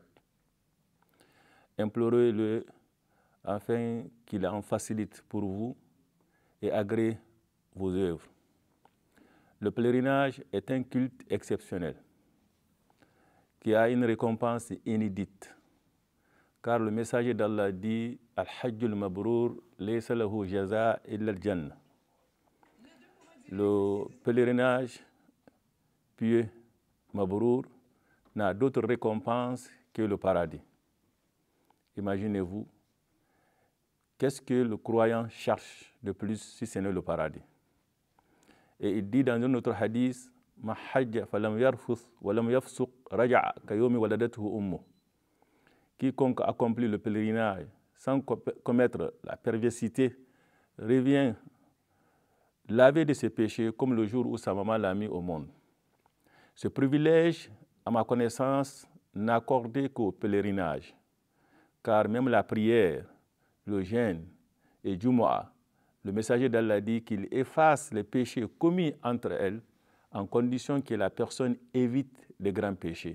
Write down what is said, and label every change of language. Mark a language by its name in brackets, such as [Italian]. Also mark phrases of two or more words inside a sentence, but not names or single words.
[French] Implorez-le afin qu'il en facilite pour vous et agrée vos œuvres. Le pèlerinage est un culte exceptionnel qui a une récompense inédite, car le messager d'Allah dit « [Arabic] الحج المبرور ليس له جزاء إلا الجنة ». [French] Le pèlerinage pieux Mabrour n'a d'autre récompense que le paradis. Imaginez-vous, qu'est-ce que le croyant cherche de plus si ce n'est le paradis? Et il dit dans un autre hadith, [Arabic] من حج فلم يرفث ولم يفسق رجع كيوم ولدته أمه. [French] Quiconque accomplit le pèlerinage sans commettre la perversité revient lavé de ses péchés comme le jour où sa maman l'a mis au monde. Ce privilège, à ma connaissance, n'a accordé qu'au pèlerinage, car même la prière, le jeûne et Jumu'ah, le messager d'Allah dit qu'il efface les péchés commis entre elles en condition que la personne évite les grands péchés.